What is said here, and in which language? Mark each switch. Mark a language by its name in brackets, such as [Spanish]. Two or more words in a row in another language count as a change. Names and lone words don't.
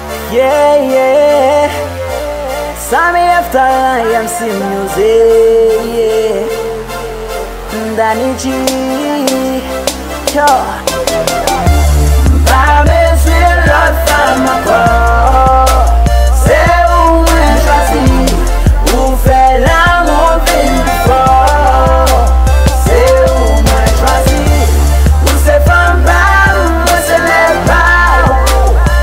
[English] Yeah, yeah. Sammy F Talent, M C Music, yeah. [Haitian Creole] Danny G, yo. Pa bezwen lòt fanm ankò. Se ou mwen chwazi, ou fè lanmou vin fò. Se ou mwen chwazi, ou se fanm pa ou, mwen se mèm pa ou.